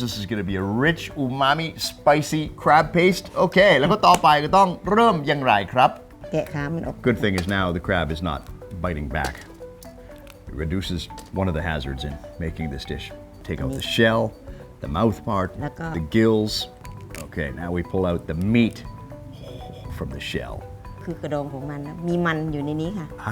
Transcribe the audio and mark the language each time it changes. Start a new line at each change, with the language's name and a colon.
English: This is going to be a rich, umami, spicy crab paste.
Thai: Okay, แล้วก็ต่อไปก็ต้องเริ่มอย่างไรครับ แกะขามันออก
English: Good thing is now the crab is not biting back. It reduces one of the hazards in making this dish. Take out the shell, the mouth part, the gills. Okay, now we pull out the meat from the shell.
Thai: คือกระดองของมันนะมีมันอยู่ในนี้ค่ะ